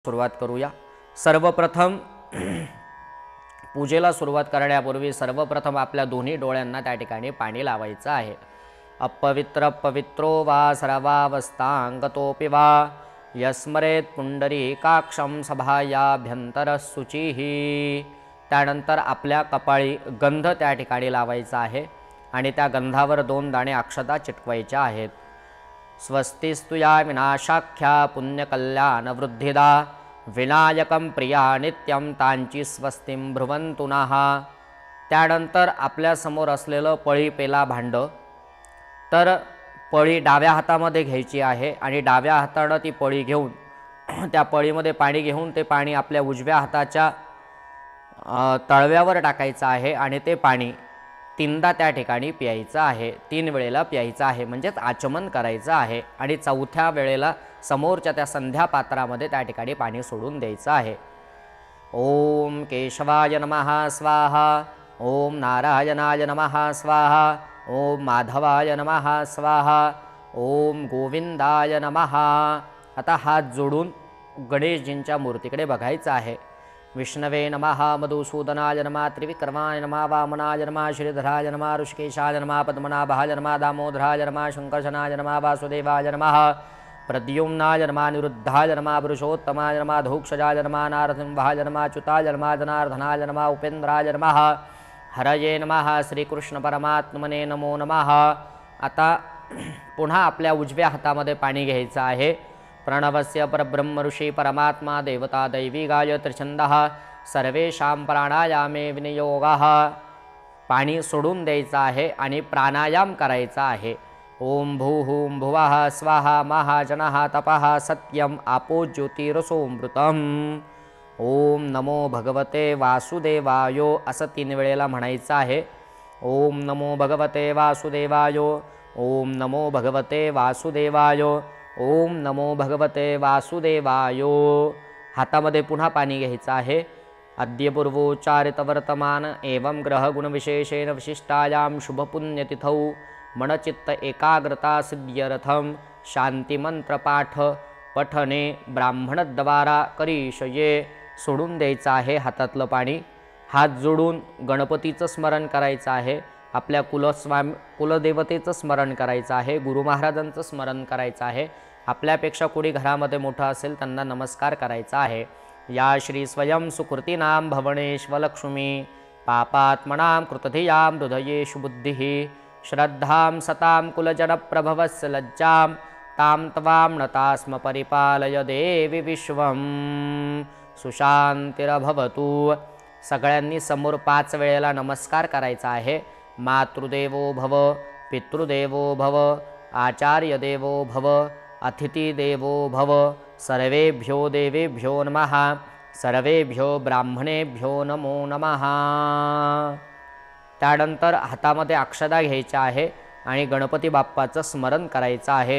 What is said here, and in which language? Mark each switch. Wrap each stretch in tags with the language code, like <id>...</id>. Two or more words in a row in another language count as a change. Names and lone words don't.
<mr>सुरुवात करूया। सर्वप्रथम पूजेला सुरुवात करण्यापूर्वी सर्वप्रथम आपल्या दोन्ही डोळ्यांना त्या ठिकाणी पाणी लावायचं आहे।</mr> <sa>अपवित्र पवित्रो वा सर्वावस्थांगतोपि वा यस्मरेत पुंडरीकाक्षं सभायाभ्यंतर शुचिः।</sa> <mr>त्यानंतर आपल्या कपाळी गंध त्या ठिकाणी लावायचा आहे आणि त्या गंधावर 2 दाणे अक्षता चिटकवायच्या आहेत।</mr> <sa>स्वस्तिस्तु या विनाशाख्या पुण्यकल्याण वृद्धिदा विनायकं प्रिया नित्यं तांची स्वस्तिं भ्रुवन्तु नः।</sa> <mr>त्यानंतर आपल्या समोर असलेलं पळी पेला भांड, तर पळी डाव्या हातामध्ये घ्यायची आहे आणि डाव्या हाताने ती पळी घेऊन त्या पळीमध्ये पाणी घेऊन ते पाणी आपल्या उजव्या हाताच्या तळव्यावर टाकायचं आहे आणि ते पाणी 3दा त्या ठिकाणी प्यायचं आहे। 3 वेळेला प्यायचं आहे, म्हणजेच आचमन करायचं आहे आणि 4थ्या वेळेला समोरच्या त्या संध्या पात्रामध्ये त्या ठिकाणी पाणी सोडून द्यायचं आहे।</mr> <sa>ओम केशवाय नमः स्वाहा, ओम नारायणाय नमः स्वाहा, ओम माधवाय नमः स्वाहा, ओम गोविंदाय नमः।</sa> <mr>आता हात जोडून गणेशजींच्या मूर्तीकडे बघायचं आहे।</mr> <sa>विष्णवे नमः, मधुसूदनाय नमः, त्रिविक्रमाय नमः, वामनाय नमः, श्रीधराय नमः, ऋषिकेशाय नमः, पद्मनाभाय नमः, दामोदराय नमः, शंकर्षणाय नमः, वासुदेवाय नमः, प्रद्युम्नाय नमः, निरुद्धाय नमः, पुरुषोत्तमाय नमः, धूक्षजाय नमः, नारसिंहाय नमः, अच्युताय नमः, जनार्दनाय नमः, उपेंद्राय नमः, हरये नमः, श्रीकृष्ण परमात्मने नमो नमः।</sa> <mr>आता पुन्हा आपल्या उजव्या हातामध्ये पाणी घ्यायचं आहे।</mr> <sa>प्रणवस्य परब्रह्म ऋषी परमात्मा देवता दैवी गायत्री छंदः सर्वेषां प्राणायामे विनियोगः।</sa> <mr>पाणी सोडून द्यायचं आहे आणि प्राणायाम करायचा आहे।</mr> <sa>ओम भूहुं भुवः स्वाहा महाजनः तपः सत्यम आपो ज्योतिरसोमृतम्। ओम नमो भगवते वासुदेवाय</sa> <mr>असं 3 वेळेला म्हणायचं आहे।</mr> <sa>ओम नमो भगवते वासुदेवाय, ओम नमो भगवते वासुदेवाय, ओम नमो भगवते वासुदेवाय।</sa> <mr>हातामध्ये पुन्हा पाणी घ्यायचं आहे।</mr> <sa>अद्यपूर्वोच्चारित वर्तमान एवं ग्रह गुणविशेषेण विशिष्टायां शुभपुण्यतिथौ मनचित्त एकाग्रता सिद्ध्यर्थं शांतिमंत्रपाठ पठने ब्राह्मणद्वारा करिष्ये।</sa> <mr>सोडून द्यायचं आहे हातातलं पाणी। हात जोडून गणपतीचं स्मरण करायचं आहे, आपल्या कुलदेवतेचं स्मरण करायचं आहे, गुरु महाराजांचं स्मरण करायचं आहे। आपल्यापेक्षा कोणी घरामध्ये मोठं असेल त्यांना नमस्कार करायचा आहे।</mr> <sa>या श्री स्वयं सुकृतीनां भवनेश्वलक्ष्मी पापात्मनां कृतधियां हृदयेषु बुद्धिः श्रद्धां सतां कुलजनप्रभवस्य लज्जां तां त्वां नता स्म परिपालय देवी विश्वं सुशांतिरभवतु।</sa> <mr>सगळ्यांनी समोर 5 वेळेला नमस्कार करायचा आहे।</mr> <sa>मातृदेवो भव, पितृदेवो भव, आचार्य देवो भव, अतिथि देवो भव, सर्वेभ्यो देवेभ्यो नमः, सर्वेभ्यो ब्राह्मणेभ्यो नमो नमः।</sa> <mr>त्यानंतर हातामध्ये अक्षता घ्यायच्या आहे आणि गणपती बाप्पाचं स्मरण करायचं आहे।</mr>